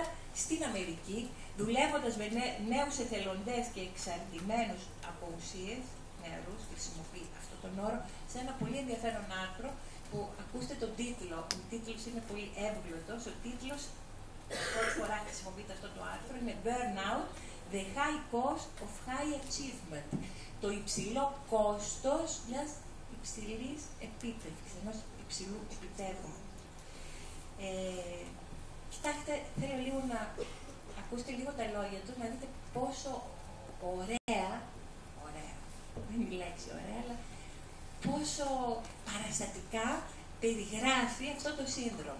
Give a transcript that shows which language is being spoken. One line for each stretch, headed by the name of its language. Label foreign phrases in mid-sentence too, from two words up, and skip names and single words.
Greek: στην Αμερική, δουλεύοντας με νέους εθελοντές και εξαρτημένους από ουσίες, νεαρούς, χρησιμοποιεί αυτόν τον όρο, σε ένα πολύ ενδιαφέρον άρθρο που, ακούστε τον τίτλο, ο τίτλος είναι πολύ εύγλωτος, ο τίτλος, πρώτη φορά χρησιμοποιείται αυτό το άρθρο, είναι Burnout, the high cost of high achievement, το υψηλό κόστος μιας υψηλής επίτευξης, ενός υψηλού επιτεύγματος. Κοιτάξτε, θέλω λίγο να ακούσετε λίγο τα λόγια του, να δείτε πόσο ωραία, δεν είναι η λέξη ωραία, αλλά πόσο παραστατικά περιγράφει αυτό το σύνδρομο.